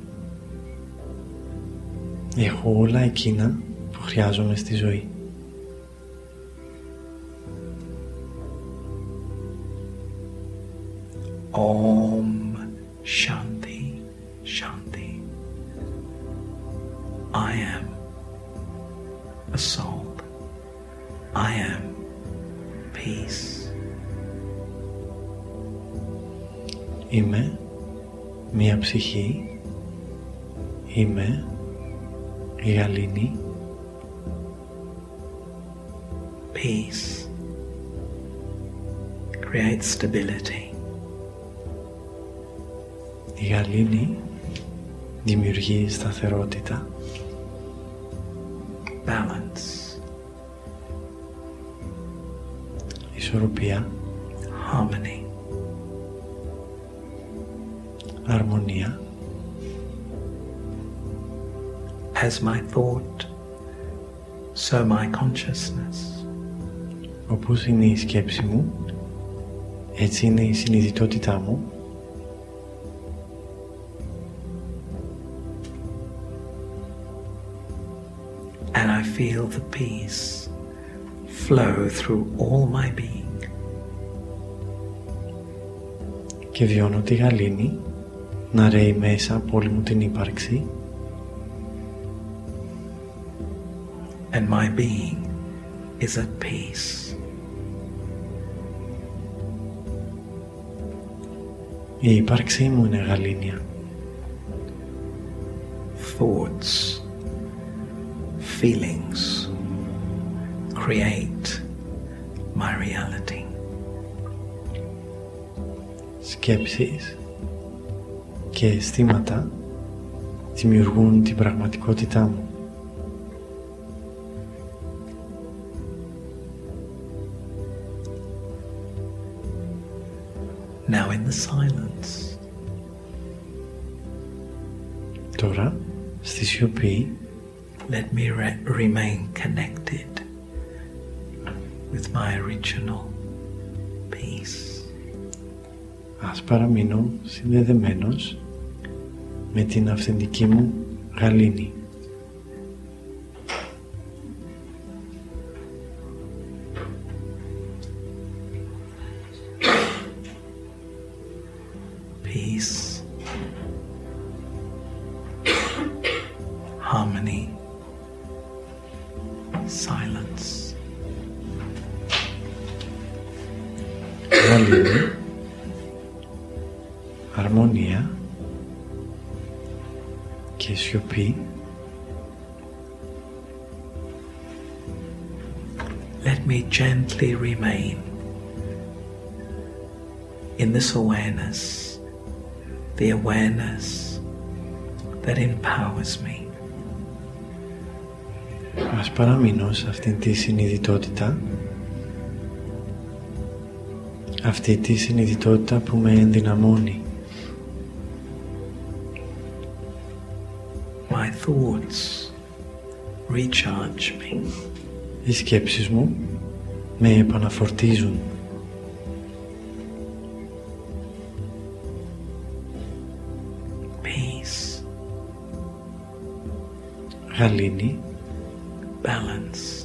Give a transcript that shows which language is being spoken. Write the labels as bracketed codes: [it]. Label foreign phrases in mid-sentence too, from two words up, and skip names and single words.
[el] έχω όλα εκείνα που χρειάζομαι στη ζωή. [sa] Om Shanti Shanti. [en] I am a soul. I am peace. [el] Είμαι μία ψυχή. Είμαι η γαλήνη. [en] Peace creates stability. [el] Η γαλήνη δημιουργεί σταθερότητα, [en] Balance, [el] ισορροπία, [en] harmony. [el] αρμονία. [en] As my thought, so my consciousness. [el] Όπως είναι η σκέψη μου, έτσι είναι η συνειδητότητά μου. [en] And I feel the peace flow through all my being. [el] Και βιώνω τη γαλήνη να ρέει μέσα από όλη μου την ύπαρξη. [en] And my being is at peace. [el] Η ύπαρξή μου είναι γαλήνια. [en] Thoughts, feelings create my reality. [el] Σκέψεις και αισθήματα δημιουργούν την πραγματικότητά μου. [en] Now in the silence, [el] Τώρα, στη σιωπή, [en] let me remain connected with my original peace. [el] ας παραμείνω συνδεδεμένος με την αυθεντική μου γαλήνη. [en] Peace, harmony, silence. [el] Γαλήνη, αρμονία και σιωπή. [en] Let me gently remain in this awareness, the awareness that empowers me. [el] Ας παραμείνω σε αυτήν τη συνειδητότητα, αυτή τη συνειδητότητα που με ενδυναμώνει. [en] My thoughts recharge me. [el] Οι σκέψεις μου με επαναφορτίζουν. [en] Peace [el] Γαλήνη. [en] Balance.